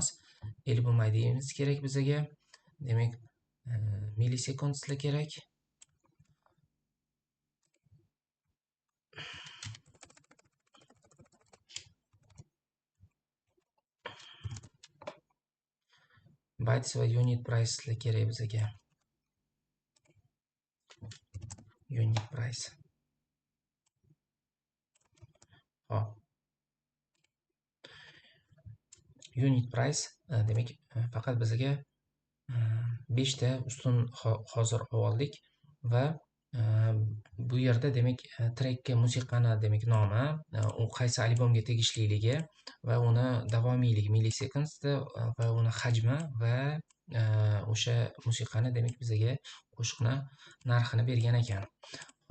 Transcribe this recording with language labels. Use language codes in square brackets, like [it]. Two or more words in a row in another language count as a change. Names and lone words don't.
[en] Album ID'miz [uz] kerak bizga. Demak, millisecondslar kerak. Bytes va [en] unit price'lar [uz] kerak bizga. [en] Unit price. [uz] Hop. [en] Unit price [uz] demak faqat bizga 5 ta ustun hozir oldik va bu yerda demak trackga musiqani demak nomi, u qaysi albomga tegishliligi va uni davomiyligi millisecondsda va uni hajmi va o'sha musiqani demak bizga qo'shiqni narxini bergan ekan.